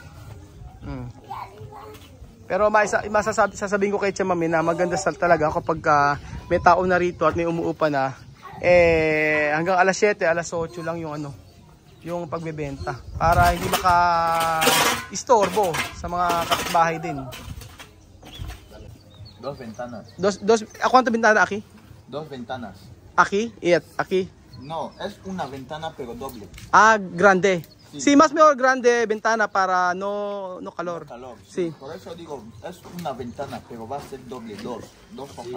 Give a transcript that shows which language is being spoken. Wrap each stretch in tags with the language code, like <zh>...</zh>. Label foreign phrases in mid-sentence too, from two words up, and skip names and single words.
<tl>Pero sasabihin ko kay Tia Mami na maganda talaga kapag may tao na rito at may umuupa na, hanggang alas 7, alas 8 lang yung pagbebenta para hindi maka-istorbo sa mga kapitbahay din.</tl> <es>Dos ventanas. ¿Cuántas ventanas aquí? Dos ventanas. Aquí y aquí. No, es una ventana pero doble. Grande. Sí, más mejor grande ventana para no calor. Calor. Sí. Por eso digo, es una ventana pero va a ser doble, dos hojas.</es>